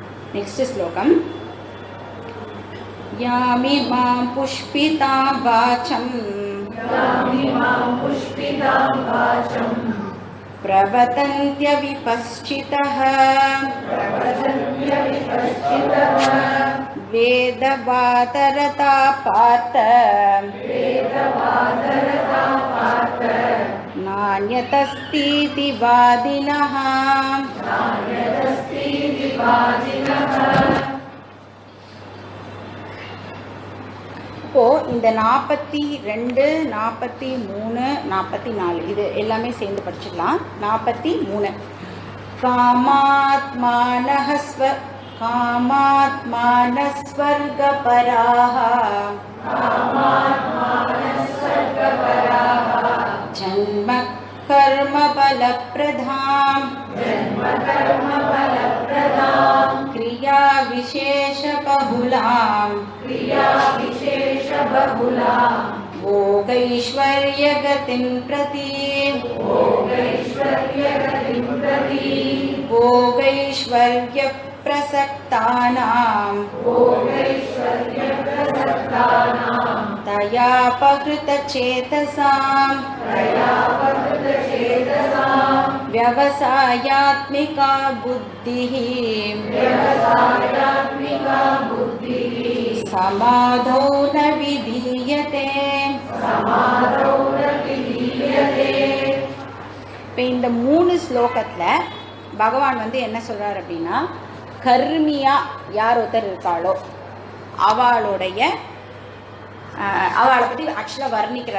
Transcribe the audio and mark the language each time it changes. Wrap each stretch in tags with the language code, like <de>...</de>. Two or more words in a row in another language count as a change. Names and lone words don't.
<sa>नेक्स्ट श्लोकम् यामिमां पुष्पितां वाचं प्रवदन्त्यविपश्चितः वेदवादरता पार्थ नान्यतस्तीति वादिनः।</sa> <ta>இப்போ இந்த 42, 43, 44 இது எல்லாமே சேர்ந்து படிச்சுக்கலாம்.</ta> <sa>43 कामात्मानःस्वर्गपराः जन्म कर्म फलप्रदाम् क्रिया विशेष बहुलां भोगैश्वर्य गतिं प्रति भोगैश्वर्य प्रसक्तानां तयापहृत चेतसां व्यवसायात्मिका बुद्धिः समाधौ न विधीयते।</sa> <ta>இப்போ இந்த 3 ஸ்லோகத்தில் பகவான் வந்து என்ன சொல்கிறார் அப்படின்னா, கர்மியா யார் ஒருத்தர் இருக்காளோ அவளை பற்றி ஆக்சுவலாக வர்ணிக்கிறார்.</ta>